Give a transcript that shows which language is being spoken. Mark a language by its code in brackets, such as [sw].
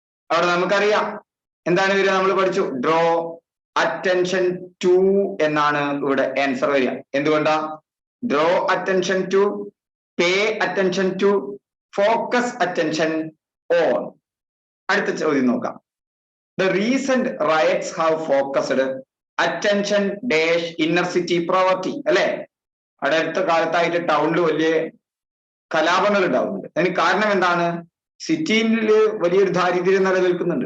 [ml] അവിടെ നമുക്കറിയാം എന്താണ് വരിക. നമ്മൾ പഠിച്ചു. [en] draw attention to [ml] എന്നാണ് ഇവിടെ ആൻസർ വരിക. എന്തുകൊണ്ടാ? [en] Draw attention to, pay attention to, focus attention on. [ml] അടുത്ത ചോദ്യം നോക്കാം. [en] The recent riots have focused attention dash inner city poverty. [ml] അല്ലെ? അടുത്ത കാലത്തായിട്ട് ടൗണിൽ വലിയ കലാപങ്ങൾ ഉണ്ടാവുന്നുണ്ട്. അതിന് കാരണം എന്താണ്? സിറ്റിയിൽ വലിയൊരു ദാരിദ്ര്യം നിലനിൽക്കുന്നുണ്ട്.